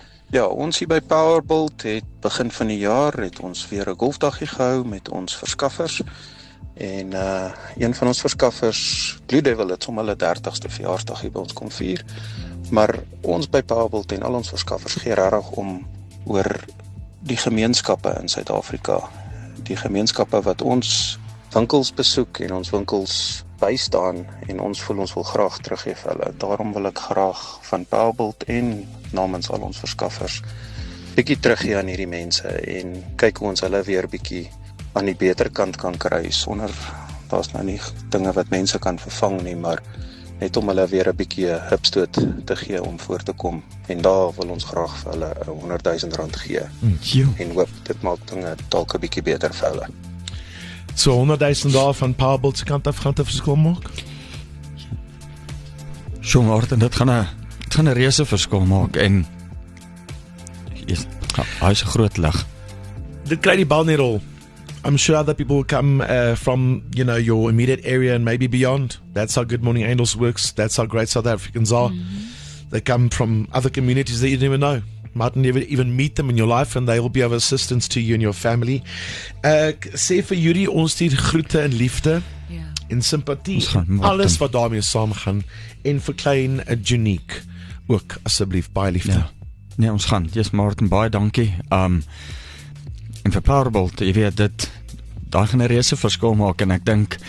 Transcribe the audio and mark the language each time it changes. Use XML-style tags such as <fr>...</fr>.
<af>Ja, ons hier by Powerbolt het begin van die jaar het ons weer 'n golfdaggie gehou met ons verskaffers. En een van ons verskaffers, Blue Devil, het sommer hulle 30ste verjaarsdag hier by ons kom vier. Maar ons by Powerbolt en al ons verskaffers gee regtig om oor die gemeenskappe in Suid-Afrika. Die gemeenskappe wat ons winkels besoek en ons winkels bystaan, en ons voel ons wil graag teruggee vir hulle. Daarom wil ek graag van Powerbolt en namens al ons verskaffers bietjie teruggee aan hierdie mense en kyk hoe ons hulle weer bietjie aan die beter kant kan kry, sonder, daar's nou nie dinge wat mense kan vervang nie, maar net om hulle weer 'n bietjie 'n hupstoot te gee om voor te kom. En daar wil ons graag vir hulle R100,000 gee. En hoop dit maak dinge dalk 'n bietjie beter vir hulle. So $100,000 van Powerbolt se kant af gaan 'n verskil maak? Sjoe, Martin, dit gaan 'n reuse verskil maak, en hy is 'n groot lig. Dit kry die bal nie rol.</af> <en>I'm sure other people will come from, your immediate area and maybe beyond. That's how Good Morning Angels works. That's how great South Africans are. They come from other communities that you didn't even know. Might never even meet them in your life, and they will be of assistance to you and your family.</en> <af>Sê vir Yuri, ons stuur groete en liefde en simpatie. Alles wat daarmee saamgaan. En vir klein Junique ook, asseblief, baie liefde. Nee, ons gaan. Yes, Martin, baie dankie. En vir Powerbolt, jy weet, daar gaan 'n reuse verskil maak, en ek dink,</af>